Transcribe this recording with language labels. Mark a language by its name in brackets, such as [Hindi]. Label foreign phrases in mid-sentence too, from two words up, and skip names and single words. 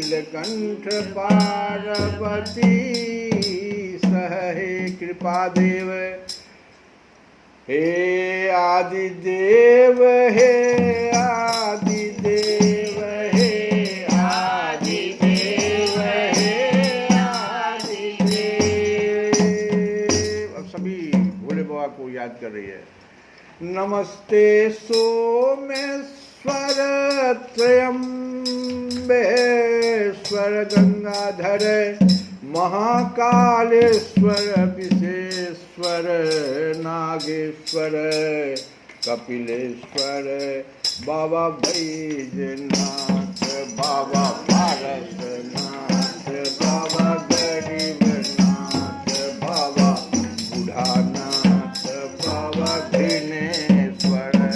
[Hindi] कंठ पार्वती सहे कृपा देव। हे आदिदेव हे आदिदेव हे आदिदेव हे आदिदेव। अब सभी भोले बाबा को याद कर रही है। नमस्ते सोमेश्वर त्रयंबेश्वर गंगाधर महाकालेश्वर विशेश्वर नागेश्वर कपिलेश्वर बाबा बैजनाथ बाबा पारसनाथ बाबा गरीबनाथ बाबा बुढ़ानाथ बाबा घृणेश्वर।